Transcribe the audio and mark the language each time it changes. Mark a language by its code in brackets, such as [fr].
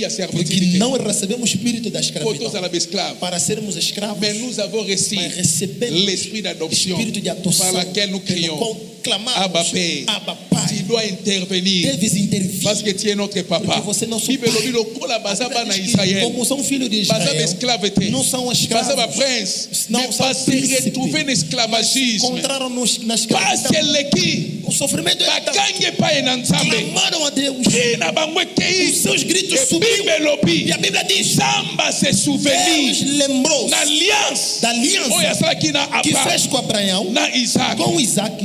[pt] Porque não recebemos o espírito da escravidão para sermos escravos. [fr] Mais nous avons reçu l'esprit d'adoption par lequel nous crions. Abba Père, tu dois intervenir parce que tu es notre papa. [pt] Como são filhos de Israel, não são escravos, não são príncipes, [fr] retrouver l'esclavagisme. Parce que [pt] o sofrimento clamaram a Deus, os seus gritos subiram, e a Bíblia diz, Deus lembrou da aliança que fez com Abraão, com Isaac,